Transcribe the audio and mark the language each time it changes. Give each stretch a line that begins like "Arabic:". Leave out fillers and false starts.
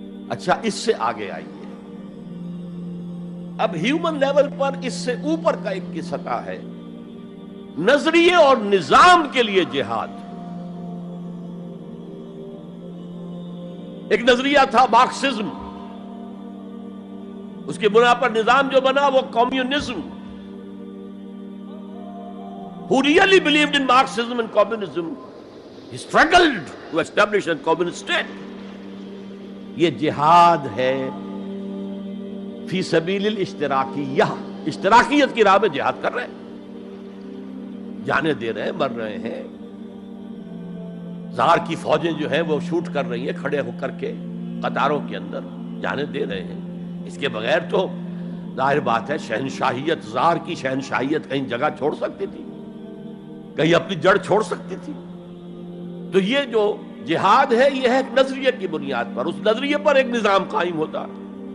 Urdu: اچھا اس سے آگے آئیے، اب ہیومن لیول پر اس سے اوپر کا ایک کی سطح ہے، نظریے اور نظام کے لیے جہاد. ایک نظریہ تھا مارکسزم، اس کی بنا پر نظام جو بنا وہ communism.
English: Who really believed in Marxism and communism, he struggled to establish a communist state.
Urdu: یہ جہاد ہے فی سبیل الاشتراکیہ، اشتراکیت کی راہ میں جہاد کر رہے ہیں. جانیں دے رہے ہیں، مر رہے ہیں، زار کی فوجیں جو ہیں وہ شوٹ کر رہی ہیں کھڑے ہو کر کے قطاروں کے اندر، جانیں دے رہے ہیں۔ اس کے بغیر تو ظاہر بات ہے شہنشاہیت، زار کی شہنشاہیت کہیں جگہ چھوڑ سکتی تھی، کہیں اپنی جڑ چھوڑ سکتی تھی؟ تو یہ جو جہاد ہے یہ ہے ایک نظریے کی بنیاد پر، اس نظریے پر ایک نظام قائم ہوتا ہے،